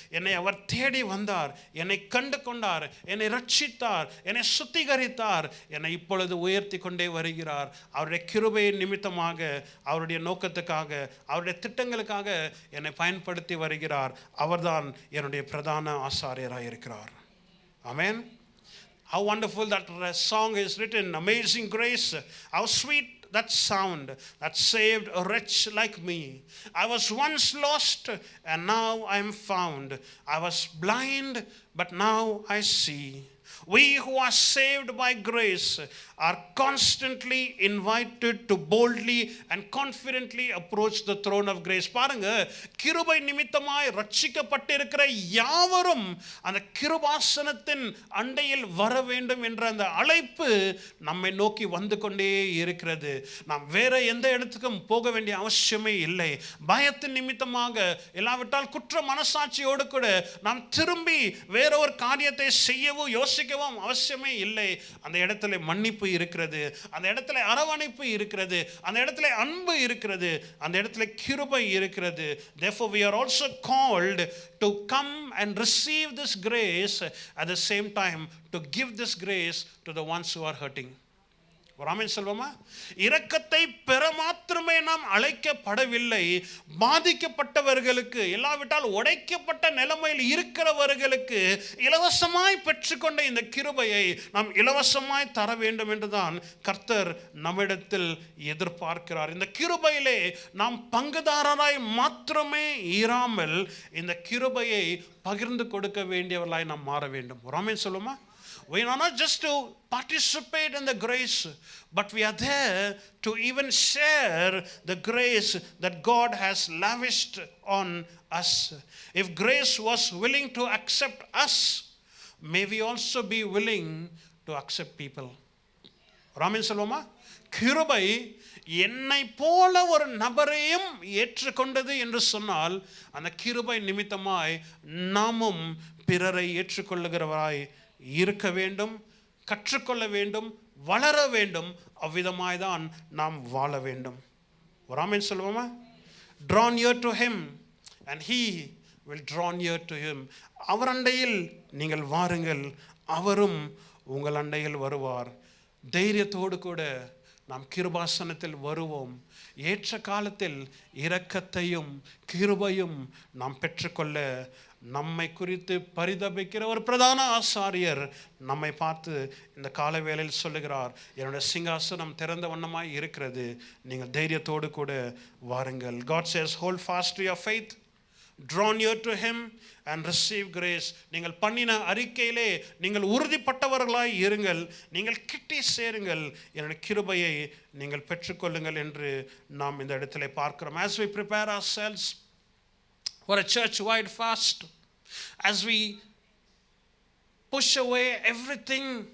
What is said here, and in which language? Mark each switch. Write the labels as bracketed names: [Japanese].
[Tamil] என்னை அவர் தேடி வந்தார், என்னை கண்டு கொண்டார், என்னை ரட்சித்தார், என்னை சுத்திகரித்தார், என்னை இப்பொழுது உயர்த்தி கொண்டே வருகிறார். அவருடைய கிருபையின் நிமித்தமாக, அவருடைய நோக்கத்துக்காக, அவருடைய திட்டங்களுக்காக என்னை பயன்படுத்தி வருகிறார். அவர்தான் என்னுடைய பிரதான ஆசாரியராக இருக்கிறார். ஆமென். [English] How wonderful that song is written, Amazing Grace. How sweet that sound that saved a wretch like me. I was once lost and now I am found. I was blind but now I see. We who are saved by grace are constantly invited to boldly and confidently approach the throne of grace. [Tamil] பாருங்க, கிருபை நிமித்தமாய் ரட்சிக்கப்பட்டிருக்கிற யாவரும் அந்த கிருபாசனத்தின் அண்டையில் வர வேண்டும் என்ற அந்த அழைப்பு நம்மை நோக்கி வந்து கொண்டே இருக்கிறது. நாம் வேற எந்த இடத்துக்கும் போக வேண்டிய அவசியமே இல்லை. பயத்தின் நிமித்தமாக, இல்லாவிட்டால் குற்ற மனசாட்சியோடு கூட நாம் திரும்பி வேற ஒரு காரியத்தை செய்யவும் யோசிக்கவும் அவசியமே இல்லை. அந்த இடத்துல மன்னிப்பு இருக்கிறது, அந்த இடத்துல அரவணைப்பு இருக்கிறது, அந்த இடத்துல அன்பு இருக்கிறது, அந்த இடத்துல கிருபை இருக்கிறது. [English] Therefore we are also called to come and receive this grace, at the same time to give this grace to the ones who are hurting. [Tamil] Raman செல்வமா, இரக்கத்தை பெற மாத்திரமே நாம் அழைக்கப்படவில்லை. பாதிக்கப்பட்டவர்களுக்கு, இல்லாவிட்டால் உடைக்கப்பட்ட நிலைமையில் இருக்கிறவர்களுக்கு இலவசமாய் பெற்றுக்கொண்ட இந்த கிருபையை நாம் இலவசமாய் தர வேண்டும் என்றுதான் கர்த்தர் நம்மிடத்தில் எதிர்பார்க்கிறார். இந்த கிருபையிலே நாம் பங்குதாரராய் மாத்திரமே இராமல் இந்த கிருபையை பகிர்ந்து கொடுக்க வேண்டியவர்களாய் நாம் மாற வேண்டும். ராமன் சொல்லுமா, [English] we are not just to participate in the grace, but we are there to even share the grace that God has lavished on us. If grace was willing to accept us, may we also be willing to accept people. [Tamil] Raman சொல்லுமா, கிருபை என்னை போல ஒரு நபரையும் ஏற்றுக்கொண்டது என்று சொன்னால், அந்த கிருபை நிமித்தமாய் நாமும் பிறரை ஏற்றுக்கொள்ளுகிறவராய் இருக்க வேண்டும், கற்றுக்கொள்ள வேண்டும், வளர வேண்டும். அவ்விதமாய் தான் நாம் வாழ வேண்டும். ராமன் சொல்லுவோமா, [English] draw near to him and he will draw near to him. [Tamil] அவர் அண்டையில் நீங்கள் வாருங்கள், அவரும் உங்கள் அண்டையில் வருவார். தைரியத்தோடு கூட நாம் கிருபாசனத்தில் வருவோம். ஏற்ற காலத்தில் இரக்கத்தையும் கிருபையும் நாம் பெற்றுக்கொள்ள நம்மை குறித்து பரிதபிக்கிற ஒரு பிரதான ஆசாரியர் நம்மை பார்த்து இந்த கால வேளையில் சொல்லுகிறார், என்னுடைய சிங்காசனம் திறந்த வண்ணமாய் இருக்கிறது, நீங்கள் தைரியத்தோடு கூட வாருங்கள். [English] God says, hold fast to your faith, draw near to him and receive grace. [Tamil] நீங்கள் பண்ணின அறிக்கையிலே நீங்கள் உறுதிப்பட்டவர்களாய் இருங்கள், நீங்கள் கிட்டி சேருங்கள், என்னுடைய கிருபையை நீங்கள் பெற்றுக்கொள்ளுங்கள் என்று நாம் இந்த இடத்திலே பார்க்கிறோம். [English] As we prepare ourselves for a church-wide fast, as we push away everything